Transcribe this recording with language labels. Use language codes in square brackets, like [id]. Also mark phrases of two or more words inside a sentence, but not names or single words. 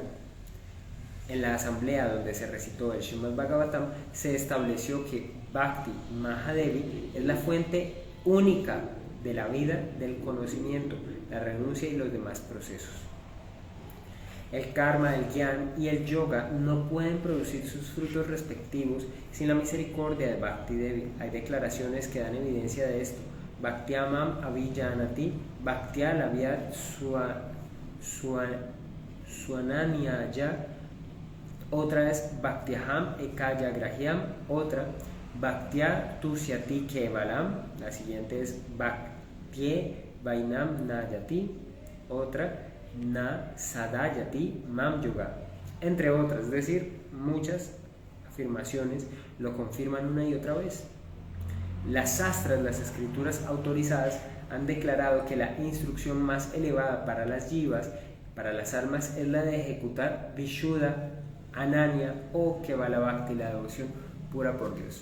[es] En la asamblea donde se recitó el Srimad Bhagavatam, se estableció que Bhakti Mahadevi es la fuente única de la vida, del conocimiento, la renuncia y los demás procesos. El karma, el gyan y el yoga no pueden producir sus frutos respectivos sin la misericordia de Bhakti Devi. Hay declaraciones que dan evidencia de esto. [sa] भक्त्यामाम् अविजानाति, भक्त्या लव्य स्वनन्यया. [es] Otra es [sa] भक्त्याहम् एकया ग्राह्यम्. Otra, भक्त्या तुष्यति केवलम्. [es] La siguiente es [sa] भक्त्ये वैनम् नयति. Otra, न सादयति माम् योग, [es] entre otras. Es decir, muchas afirmaciones lo confirman una y otra vez. Las sastras, las escrituras autorizadas, han declarado que la instrucción más elevada para las jivas, para las almas, es la de ejecutar Vishuddha, Ananya o Kevala Bhakti, la devoción pura por Dios.